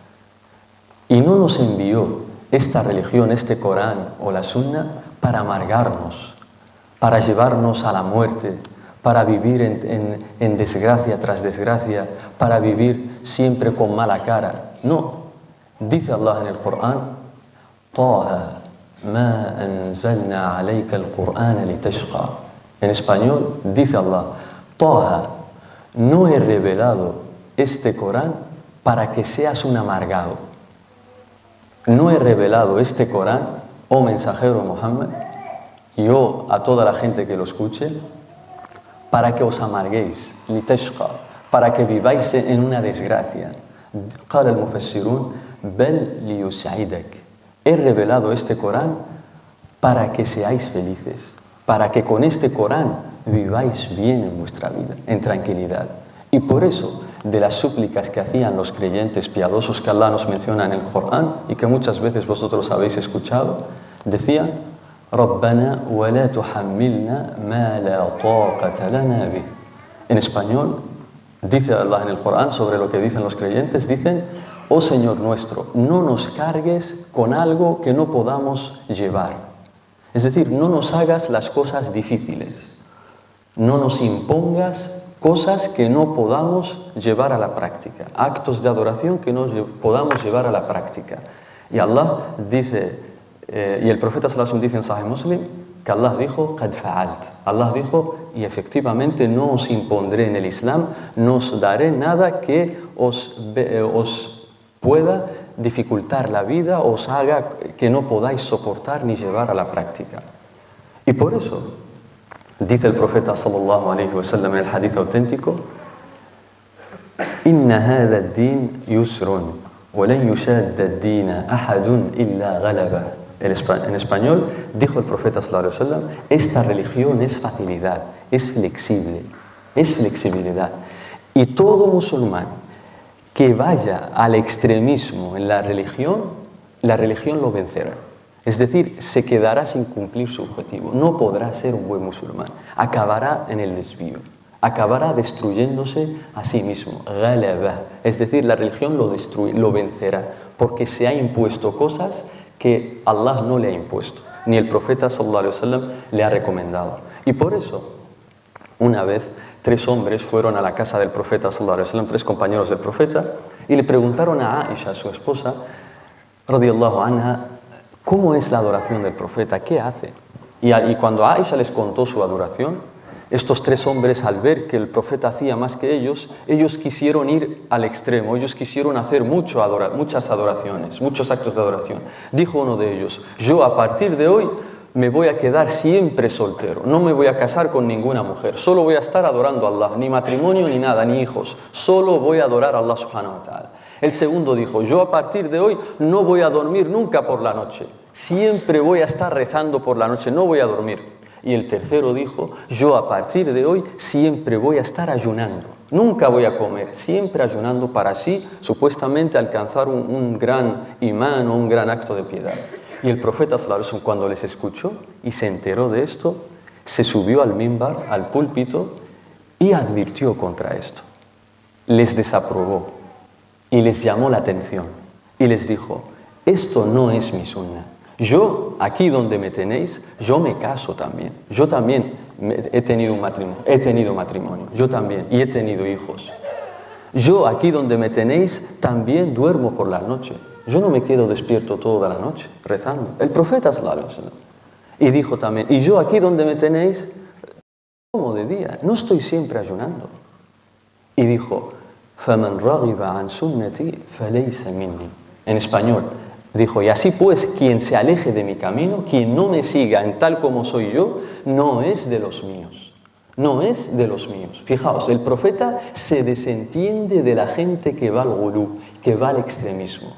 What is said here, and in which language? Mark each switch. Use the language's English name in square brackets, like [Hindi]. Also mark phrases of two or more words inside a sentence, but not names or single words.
[Spanish] Y no nos envió esta religión, este Corán o la Sunna, para amargarnos, para llevarnos a la muerte, para vivir en desgracia tras desgracia, para vivir siempre con mala cara. No. Dice Allah en el Corán: [Arabic] طه ما أنزلنا عليك القرآن لتشقى. [Spanish] En español dice Allah: Taha, no he revelado este Corán para que seas un amargado. No he revelado este Corán, oh mensajero Muhammad, y oh a toda la gente que lo escuche, para que os amarguéis, litashqa, para que viváis en una desgracia. [Arabic] قال المفسرون بل ليسعدك. [Spanish] He revelado este Corán para que seáis felices, para que con este Corán viváis bien en vuestra vida, en tranquilidad. Y por eso, de las súplicas que hacían los creyentes piadosos que Allah nos menciona en el Corán y que muchas veces vosotros habéis escuchado, decían: [Arabic] ربنا ولا تحملنا ما لا طاقة لنا به. [Spanish] En español, dice Allah en el Corán sobre lo que dicen los creyentes, dicen: oh Señor nuestro, no nos cargues con algo que no podamos llevar. Es decir, no nos hagas las cosas difíciles, no nos impongas cosas que no podamos llevar a la práctica, actos de adoración que no podamos llevar a la práctica. Y Allah dice, y el profeta [Arabic] صلى الله عليه وسلم [Spanish] dice en Sahih Muslim, que Allah dijo: [Arabic] قد فعلت. [Spanish] Allah dijo: y efectivamente no os impondré en el Islam, no os daré nada que os pueda dificultar la vida, os haga que no podáis soportar ni llevar a la práctica. Y por eso dice el profeta [Arabic] صلى الله عليه وسلم [Spanish] en el hadith auténtico: [Arabic] إن هذا الدين يسر ولن يشاد الدين أحد إلا غلبه. [Spanish] En español dijo el profeta [Arabic] صلى الله عليه وسلم: [Spanish] esta religión es facilidad, es flexible, es flexibilidad. Y todo musulmán que vaya al extremismo en la religión lo vencerá. Es decir, se quedará sin cumplir su objetivo. No podrá ser un buen musulmán. Acabará en el desvío. Acabará destruyéndose a sí mismo. Ghalaba. Es decir, la religión lo vencerá, porque se ha impuesto cosas que Allah no le ha impuesto, ni el profeta [Arabic] صلى الله عليه وسلم [Spanish] le ha recomendado. Y por eso, una vez, 3 hombres fueron a la casa del profeta [Arabic] صلى الله عليه وسلم, [Spanish] 3 compañeros del profeta, y le preguntaron a Aisha, su esposa, [Arabic] رضي الله عنها, [Spanish] ¿cómo es la adoración del profeta? ¿Qué hace? Y cuando Aisha les contó su adoración, estos 3 hombres, al ver que el profeta hacía más que ellos quisieron ir al extremo, ellos quisieron hacer muchas adoraciones, muchos actos de adoración. Dijo uno de ellos: yo a partir de hoy me voy a quedar siempre soltero, no me voy a casar con ninguna mujer, solo voy a estar adorando a Allah, ni matrimonio ni nada, ni hijos, solo voy a adorar a Allah [Arabic] سبحانه وتعالى. [Spanish] El segundo dijo: yo a partir de hoy no voy a dormir nunca por la noche, siempre voy a estar rezando por la noche, no voy a dormir. Y el tercero dijo: yo a partir de hoy siempre voy a estar ayunando, nunca voy a comer, siempre ayunando para así supuestamente alcanzar un gran imán o un gran acto de piedad. Y el profeta [Arabic] صلى الله عليه وسلم, [Spanish] cuando les escuchó y se enteró de esto, se subió al mimbar, al púlpito, y advirtió contra esto. Les desaprobó y les llamó la atención y les dijo: esto no es mi sunna. Yo, aquí donde me tenéis, yo me caso también. Yo también he tenido matrimonio, yo también, y he tenido hijos. Yo, aquí donde me tenéis, también duermo por la noche. Yo no me quedo despierto toda la noche rezando. El profeta [Arabic] صلى الله عليه وسلم. [Spanish] Y dijo también: y yo, aquí donde me tenéis, como de día, no estoy siempre ayunando. Y dijo: [Arabic] فَمَنْ رَغِبَ عَنْ سُنَّتِي فَلَيْسَ مِنِّي. [Spanish] En español, dijo: y así pues, quien se aleje de mi camino, quien no me siga en tal como soy yo, no es de los míos. No es de los míos. Fijaos, el profeta se desentiende de la gente que va al gulú, que va al extremismo.